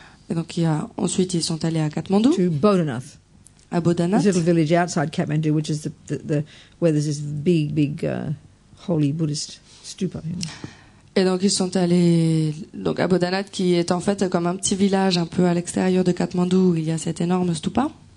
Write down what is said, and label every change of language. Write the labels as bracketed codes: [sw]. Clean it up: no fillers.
[fr] Et donc ensuite ils sont allés à Katmandou, [en] to Bodhanath, [fr] à Bodhanath. [en] this little village outside Kathmandu, which is the where there's this big holy Buddhist stupa. You know. [fr] Et donc ils sont allés donc à Bodhanath, qui est en fait comme un petit village un peu à l'extérieur de Katmandou où il y a cette énorme stupa.